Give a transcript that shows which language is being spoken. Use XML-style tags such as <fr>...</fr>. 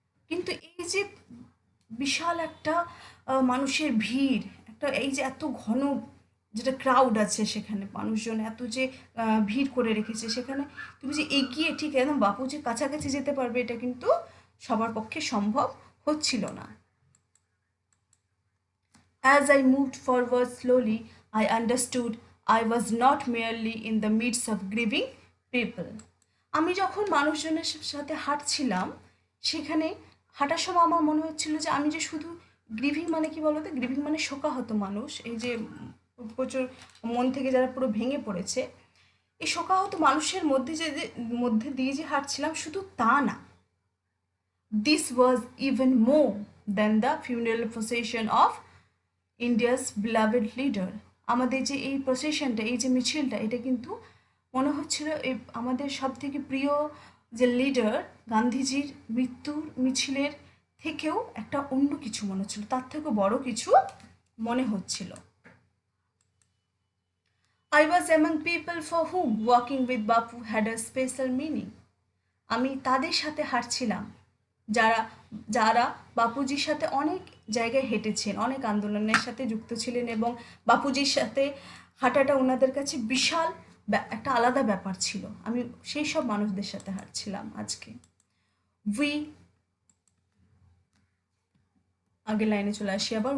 <bn>কিন্তু এই যে বিশাল একটা মানুষের ভিড়, একটা এই যে এত ঘন যেটা ক্রাউড আছে, সেখানে মানুষজন এত যে ভিড় করে রেখেছে, সেখানে তুমি যে এগিয়ে ঠিক একদম বাপুজির কাছাকাছি যেতে পারবে, এটা কিন্তু সবার পক্ষে সম্ভব হচ্ছিল না।</bn> <en>As I moved forward slowly, I understood I was not merely in the midst of grieving people.</en> <bn>আমি যখন মানুষজনের সাথে হাঁটছিলাম, সেখানে হাঁটার সময় আমার মনে হচ্ছিল যে আমি যে শুধু গ্রিভিং মানে কি বলতো? গ্রিভিং মানে শোকাহত মানুষ, এই যে প্রচুর মন থেকে যারা পুরো ভেঙে পড়েছে, এই শোকাহত মানুষের মধ্যে দিয়ে যে হাঁটছিলাম, শুধু তা না।</bn> <en>This was even more than the funeral procession of India's beloved leader.</en> <bn>আমাদের যে এই প্রসেশনটা, এই যে মিছিলটা, এটা কিন্তু মনে হচ্ছিল এই আমাদের সব থেকে প্রিয় যে লিডার গান্ধীজির মৃত্যুর মিছিলের থেকেও একটা অন্য কিছু মনে হচ্ছিল, তার থেকেও বড় কিছু মনে হচ্ছিল।</bn> <en>I was among people for whom walking with Bapu had a special meaning.</en> <bn>আমি তাদের সাথে হাঁটছিলাম যারা যারা বাপুজির সাথে অনেক জায়গায় হেঁটেছেন, অনেক আন্দোলনের সাথে যুক্ত ছিলেন, এবং বাপুজির সাথে হাঁটাটা ওনাদের কাছে বিশাল একটা আলাদা ব্যাপার ছিল। আমি সেই সব মানুষদের সাথে হাঁটছিলাম আজকে। উই আগের লাইনে চলে আসি আবার।</bn>